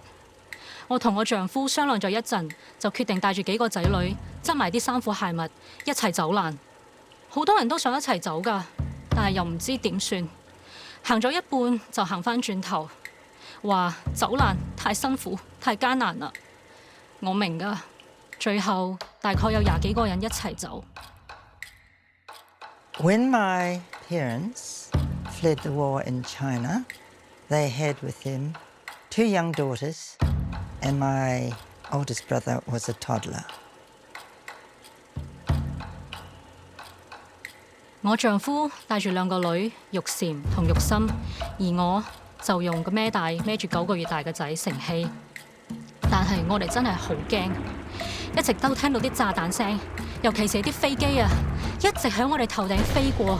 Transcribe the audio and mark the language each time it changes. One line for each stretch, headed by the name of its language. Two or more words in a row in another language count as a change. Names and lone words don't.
Cantonese: 我同我丈夫商量咗一陣，就決定帶住幾個仔女，執埋啲衫褲鞋襪，一齊走難。好多人都想一齊走㗎，但係又唔知點算。行咗一半就行返轉頭，話走難太辛苦、太艱難啦。我明㗎。最後大概有20幾個人一齊走。
English: When my parents fled the war in China, they had with them 2 young daughters, and my oldest brother was a toddler.
Cantonese: 我丈夫帶住2個女玉嬋同玉心，而我就用個孭帶孭住9個月大嘅仔成希。但係我哋真係好驚。一直都聽到啲炸彈聲，尤其是啲飛機啊，一直喺我哋頭頂飛過。